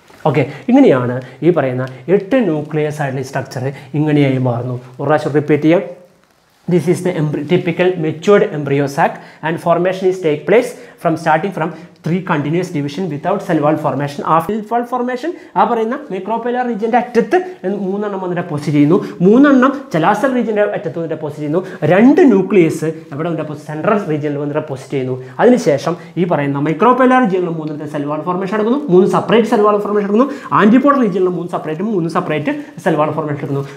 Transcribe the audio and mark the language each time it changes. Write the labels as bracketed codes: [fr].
[ml] Okay, ഇങ്ങനെയാണ് ഈ പറയുന്ന 8 ന്യൂക്ലിയസ് ആയിട്ടുള്ള സ്ട്രക്ചർ ഇങ്ങനെയായി മാറുന്നു. ഒരു പ്രാവശ്യം റിപ്പീറ്റ് ചെയ്യാം. [en] This is the typical matured embryo sac, and formation is take place starting from 3 continuous division without cell wall formation. After cell wall formation [ml] ആ പറയുന്ന മൈക്രോപൈലാർ റീജിയൻ്റെ അറ്റത്ത് 3 വന്നിട്ട് പോസ്റ്റ് ചെയ്യുന്നു. 3 ചെലാസൽ റീജിയൻ്റെ അറ്റത്ത് വന്നിട്ട് പോസ്റ്റ് ചെയ്യുന്നു. 2 ന്യൂക്ലിയസ് എവിടെ വന്നിട്ട് സെൻട്രൽ റീജിയനിൽ വന്നിട്ട് പോസ്റ്റ് ചെയ്യുന്നു. അതിനുശേഷം ഈ പറയുന്ന മൈക്രോപൈലാർ റീജിയനിൽ 3 സെൽ വാൾ ഫോർമേഷൻ നടക്കുന്നു. 3 സെപ്പറേറ്റ് സെൽ വാൾ ഫോർമേഷൻ നടക്കുന്നു. ആൻറ്റിപോഡൽ റീജിയനിൽ 3 സെപ്പറേറ്റ് സെൽ വാൾ ഫോർമേഷൻ നടക്കുന്നു.